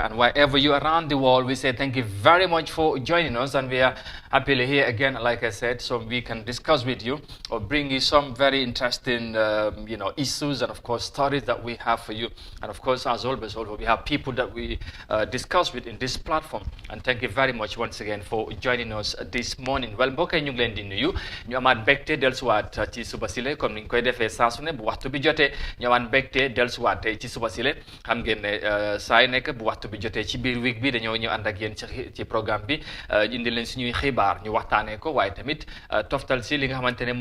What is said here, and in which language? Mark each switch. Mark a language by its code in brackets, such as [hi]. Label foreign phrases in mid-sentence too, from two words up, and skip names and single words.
[en] And wherever you are around the world, we say thank you very much for joining us, and we are happily here again, like I said, so we can discuss with you or bring you some very interesting, issues and of course stories that we have for you. And of course, as always, we have people that we discuss with in this platform. And thank you very much once again for joining us this morning. Well, [wo] mbokk yi ñu ngi leen di nuyu ñu amaat mbégte dellusiwaat ci suba sile comme ni ñu koy defee saa su ne bu waxtu bi jotee ñu amaat mbégte dellusiwaat tey ci suba sile xam ngeen ne saa yu nekk bu waxtu bi jotee ci biir week bi dañoo ñëw ànd ak yéen ci programme bi indi leen suñuy xibaar ñu waxtaanee ko waaye tamit toftal si li nga xamante ne